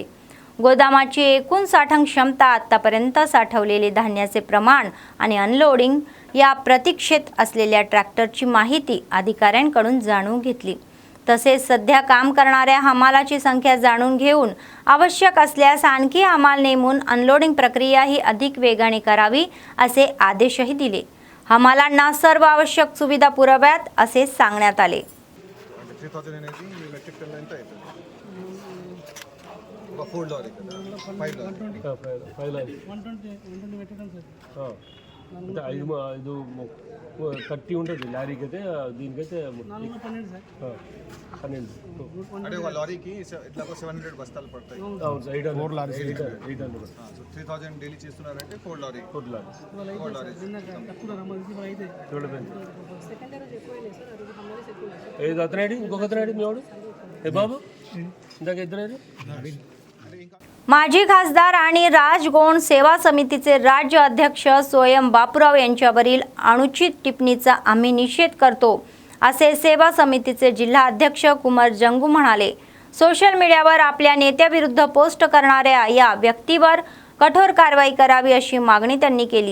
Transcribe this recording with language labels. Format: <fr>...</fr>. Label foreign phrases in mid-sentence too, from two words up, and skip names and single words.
<mr>गोदामाची एकूण साठवण क्षमता, आतापर्यंत साठवलेले धान्याचे प्रमाण आणि अनलोडिंग या प्रतीक्षेत असलेल्या ट्रॅक्टरची माहिती अधिकाऱ्यांकडून जाणून घेतली. तसेच सध्या काम करणाऱ्या हमालाची संख्या जाणून घेऊन आवश्यक असल्यास आणखी हमाल नेमून अनलोडिंग प्रक्रिया ही अधिक वेगाने करावी असे आदेशही दिले. हमालांना सर्व आवश्यक सुविधा पुरवाव्यात असे सांगण्यात आले.</mr> <te>3000 అనేది</te> <en>metric ton</en> <te>ఎంత అవుతుంది? ఒక 4 లారీ కదా 5 లారీ 5 లారీ 120</te> <en>metric ton</en> <te>సార్. అంటే 5 30 ఉంటుంది లారీకి అయితే, దీనికైతే 12 అంటే ఒక లారీకి ఇట్లా 700 బస్తాలు పడతాయి. అవును సార్. 4 లారీ 800. సో 3000 డైలీ చేస్తున్నారంటే 4 లారీ ఏది అతనేది ఇంకొక అతనేది మీవాడు ఏ బాబు ఇందాక ఇద్దరేది.</te> <mr>माजी खासदार आणि राजगोण सेवा समितीचे राज्य अध्यक्ष सोयम बापूराव यांच्यावरील अनुचित टिप्पणीचा आम्ही निषेध करतो असे सेवा समितीचे जिल्हा अध्यक्ष कुमार जंगू म्हणाले. सोशल मीडियावर आपल्या नेत्याविरुद्ध पोस्ट करणाऱ्या या व्यक्तीवर कठोर कारवाई करावी अशी मागणी त्यांनी केली.</mr>